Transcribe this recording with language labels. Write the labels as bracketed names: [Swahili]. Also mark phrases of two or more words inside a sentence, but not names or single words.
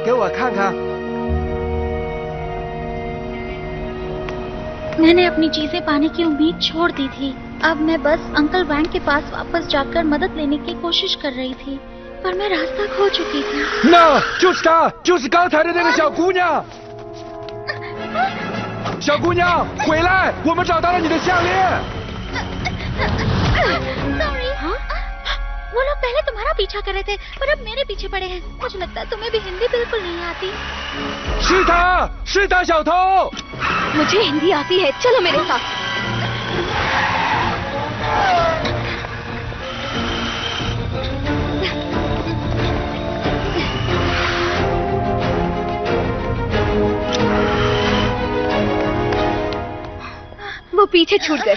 [Chinese] 看看。 [Hindi] मैंने अपनी चीजें पाने की उम्मीद छोड़ दी थी। अब मैं बस अंकल वैंग के पास वापस जाकर मदद लेने की कोशिश कर रही थी, पर मैं रास्ता खो चुकी थी। [Chinese] 那就是她，就是刚才的那个小姑娘。小姑娘，回来，我们找到了你的项链。 [Hindi] Sorry, वो लोग पहले तुम्हारा पीछा कर रहे थे, पर अब मेरे पीछे पड़े हैं। मुझे लगता है तुम्हें भी हिंदी बिल्कुल नहीं आती। [Chinese] 是他，是他，小偷。 [Hindi] मुझे हिंदी आती है, चलो मेरे साथ। वो पीछे छूट गए।